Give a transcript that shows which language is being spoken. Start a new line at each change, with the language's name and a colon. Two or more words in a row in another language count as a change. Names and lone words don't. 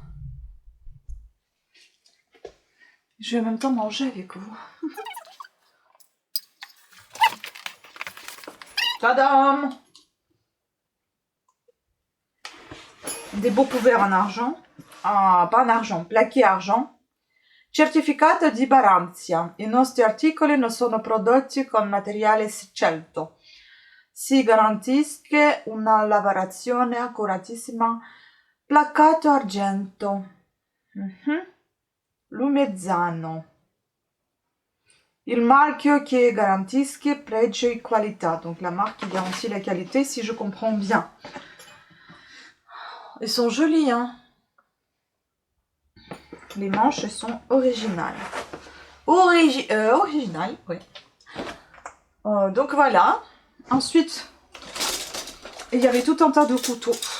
French: Je vais en même temps manger avec vous. Tadam! Des beaux couverts en argent. Ah, pas en argent, plaqué argent.
Italian: Certificato di garanzia. I nostri articoli non sono prodotti con materiale scelto. Si garantisce una lavorazione accuratissima. Placato argento. Lumezzano. Il marchio che garantisce pregio e qualità.
French: Donc la marque qui garantit la qualité, si je comprends bien. Ils sont jolis, hein. Les manches sont originales. Originales, oui. Donc voilà. Ensuite, il y avait tout un tas de couteaux.